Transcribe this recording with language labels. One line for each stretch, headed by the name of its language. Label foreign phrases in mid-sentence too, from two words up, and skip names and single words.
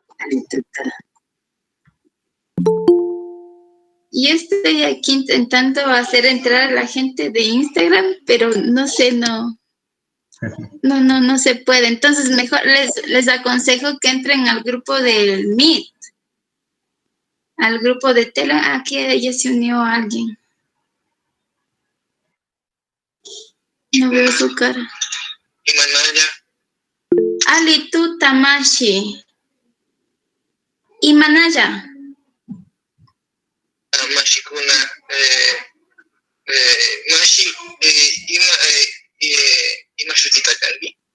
Spanish: Yo estoy aquí intentando hacer entrar a la gente de Instagram, pero no sé, no se puede. Entonces mejor les aconsejo que entren al grupo del Meet, al grupo de Telegram. Aquí ya se unió alguien. No veo su cara.
Quechua: Imanaya. Alitu Tamashi. Imanaya. Mashikuna. Mashi. Ima shutita kangi.